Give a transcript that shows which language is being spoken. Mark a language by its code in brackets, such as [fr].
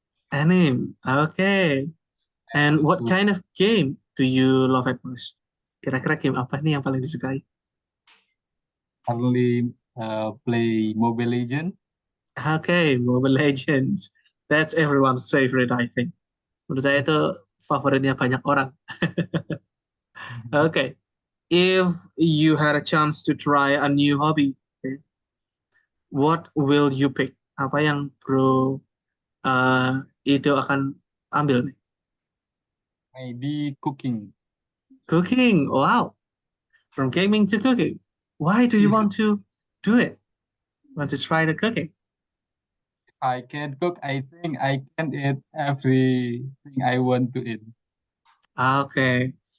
[en] Anime. Okay. And what kind of game do you love it most? [id] Kira-kira game apa nih yang paling disukai? [en] Currently play Mobile Legends. Okay, Mobile Legends. That's everyone's favorite, I think. [id] Menurut saya itu favoritnya banyak orang. [en] Okay. If you had a chance to try a new hobby, okay, what will you pick? [id] Apa yang Bro Ido akan ambil nih? [en] Maybe cooking. Cooking. Wow. From gaming to cooking. Why do you want to do it? Want to try the cooking? I can cook. I think I can eat everything I want to eat. Okay.